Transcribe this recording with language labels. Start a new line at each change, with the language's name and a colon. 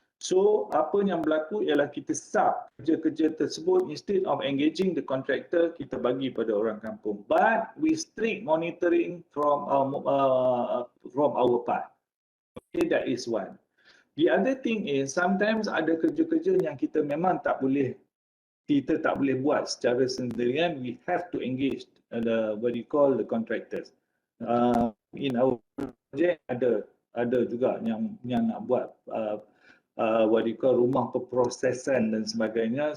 Malay: So apa yang berlaku ialah kita sub kerja-kerja tersebut,
English: instead of engaging the contractor,
Malay: kita bagi pada orang kampung.
English: But we strict monitoring from our part. Okay, that is one. The other thing is sometimes
Malay: ada kerja-kerja yang kita memang tak boleh buat secara sendirian.
English: We have to engage what you call the contractors. In our project
Malay: ada juga yang nak buat
English: what you call
Malay: rumah perprosesan dan sebagainya.